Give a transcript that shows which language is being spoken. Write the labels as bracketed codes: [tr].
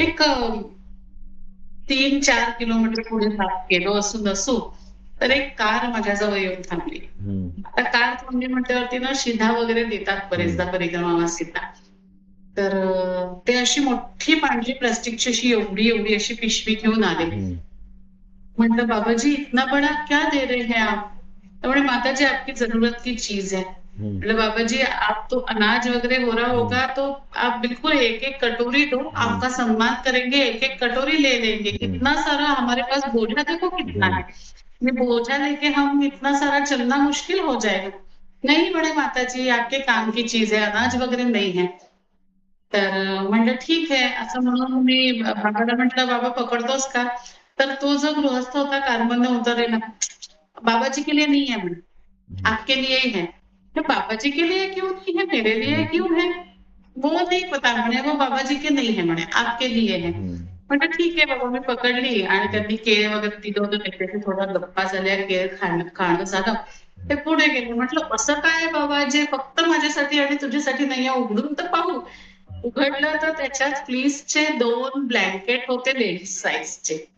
[mr] एक 3-4 किलोमीटर पुढे गेलो असू तर एक कार माझ्याजवळ येऊन थांबली. आता कार थांबली म्हटल्यावरती ना शिधा वगैरे देतात बरेचदा परिक्रमावासींना. तर ते अशी मोठी पांढरी प्लास्टिकची अशी एवढी एवढी अशी पिशवी घेऊन आले. म्हटलं [hi] बाबाजी इतना बड़ा क्या दे रहे हैं आप? तो बोले माता जी आपकी जरूरत की चीज है. मतलब बाबा जी आप तो अनाज वगैरह हो रहा होगा तो आप बिल्कुल एक एक कटोरी दो, आपका सम्मान करेंगे, एक एक कटोरी ले लेंगे. इतना सारा हमारे पास बोझा देखो कितना है, ये बोझा लेके हम इतना सारा चलना मुश्किल हो जाएगा. नहीं बड़े माता जी आपके काम की चीज है, अनाज वगैरे नहीं है. [mr] तर म्हणलं ठीक आहे. असं म्हणून मी बाबाला म्हटलं बाबा पकडतोस का? तर तो जो गृहस्थ होता कारमधनं उतरलेला, [hi] बाबाजी के लिए नहीं है [mr] म्हणे, [hi] आपके लिए ही है. तो बाबाजी के लिए क्यों नहीं है, मेरे लिए क्यों है? वो नहीं पता [mr] म्हणे, [hi] वो बाबाजी के नहीं है म्हणे, आपके लिए है. [mr] म्हटलं ठीक आहे बाबा. मी पकडली आणि त्यांनी केळ वगैरे दिलं होतं, त्याच्याशी थोडा गप्पा झाल्या, केळ खाणं झालं. ते पुढे गेले. म्हटलं असं काय बाबा जे फक्त माझ्यासाठी आणि तुझ्यासाठी नाहीये, उघडून तर पाहू. उघडलं तर त्याच्यात फ्लीसचे 2 ब्लँकेट होते लेडीज साईजचे.